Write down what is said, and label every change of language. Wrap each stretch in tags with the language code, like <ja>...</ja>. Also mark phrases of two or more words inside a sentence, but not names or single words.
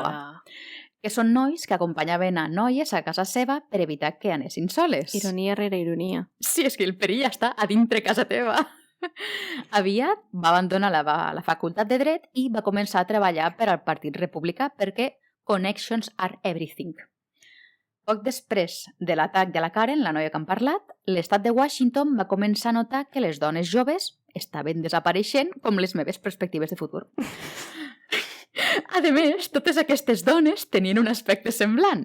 <ca>Que són nois que acompanyaven a noies a casa seva per evitar que anessin soles. Ironia rere ironia. Sí, és que el perill ja està a dintre casa teva. Aviat va abandonar la facultat de Dret i va començar a treballar per al Partit Republicà perquè</ca> <en>connections are everything.</en> <ca>Poc després de l'atac de la Karen, la noia que han parlat, l'estat de Washington va començar a notar que les dones joves estaven desapareixent com les meves perspectives de futur. A més, totes aquestes dones tenien un aspecte semblant.</ca>